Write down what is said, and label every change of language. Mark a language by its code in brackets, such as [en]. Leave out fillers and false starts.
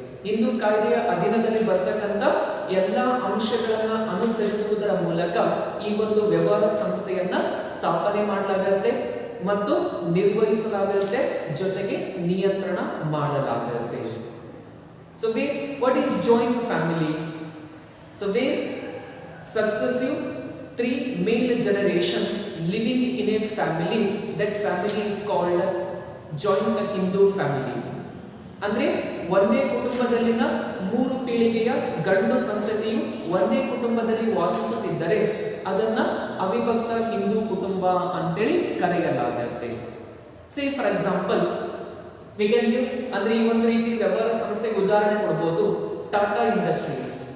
[kn] ಹಿಂದೂ ಕಾಯ್ದೆಯ ಅಧೀನದಲ್ಲಿ ಬರ್ತಕ್ಕಂಥ ಎಲ್ಲ ಅಂಶಗಳನ್ನ ಅನುಸರಿಸುವುದರ ಮೂಲಕ ಈ ಒಂದು ವ್ಯವಹಾರ ಸಂಸ್ಥೆಯನ್ನ ಸ್ಥಾಪನೆ ಮಾಡಲಾಗುತ್ತೆ ಮತ್ತು ನಿರ್ವಹಿಸಲಾಗುತ್ತೆ, ಜೊತೆಗೆ ನಿಯಂತ್ರಣ ಮಾಡಲಾಗುತ್ತೆ. [en] So what is joint family? So where successive 3 male generation living in a family, that family is called joint Hindu family. [kn] ಅಂದ್ರೆ ಒಂದೇ ಕುಟುಂಬದಲ್ಲಿನ 3 ಪೀಳಿಗೆಯ ಗಂಡು ಸಂತತಿಯು ಒಂದೇ ಕುಟುಂಬದಲ್ಲಿ ವಾಸಿಸುತ್ತಿದ್ದರೆ ಅದನ್ನ ಅವಿಭಕ್ತ ಹಿಂದೂ ಕುಟುಂಬ ಅಂತೇಳಿ ಕರೆಯಲಾಗುತ್ತೆ. [en] say for example we can give, [kn] ಅಂದ್ರೆ ಈ ಒಂದು ರೀತಿ ವ್ಯವಹಾರ ಸಂಸ್ಥೆಗೆ ಉದಾಹರಣೆ ಕೊಡಬಹುದು ಟಾಟಾ ಇಂಡಸ್ಟ್ರೀಸ್.